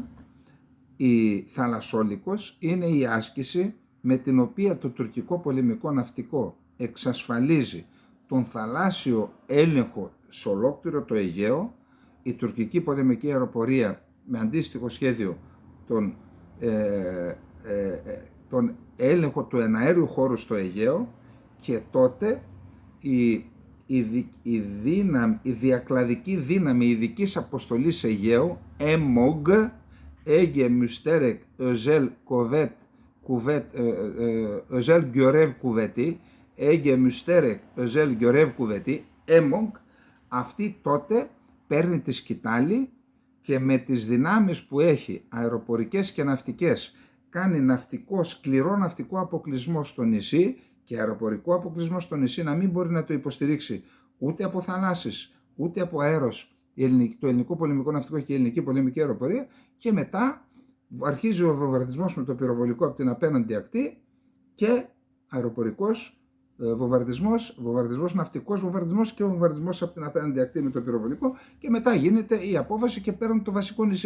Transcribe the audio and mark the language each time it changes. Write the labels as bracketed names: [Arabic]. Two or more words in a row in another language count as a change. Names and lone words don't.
[Greek] Η Θαλασσόλικος είναι η άσκηση με την οποία το τουρκικό πολεμικό ναυτικό εξασφαλίζει τον θαλάσσιο έλεγχο σε ολόκληρο το Αιγαίο, η τουρκική πολεμική αεροπορία με αντίστοιχο σχέδιο τον έλεγχο του εναέριου χώρου στο Αιγαίο, και τότε η διακλαδική δύναμη ειδικής αποστολής Αιγαίου, [Turkish] EMOG, Ege Müşterek Özel Kuvvet Özel görev kuvveti, Ege Müşterek Özel görev kuvveti, EMOG, [Greek] αυτή τότε παίρνει τη σκητάλη και με τις δυνάμεις που έχει, αεροπορικές και ναυτικές, κάνει σκληρό ναυτικό αποκλεισμό στο νησί και αεροπορικό αποκλεισμό στο νησί να μην μπορεί να το υποστηρίξει ούτε από θαλάσσης, ούτε από αέρος, το ελληνικό πολεμικό ναυτικό και η ελληνική πολεμική αεροπορία, και μετά αρχίζει ο βομβαρδισμός με το πυροβολικό από την απέναντι ακτή και αεροπορικός βομβαρδισμός, ναυτικός βομβαρδισμός και βομβαρδισμός από την απέναντι ακτή με το πυροβολικό, και μετά γίνεται η απόβαση και παίρνουν το βασικό νησί.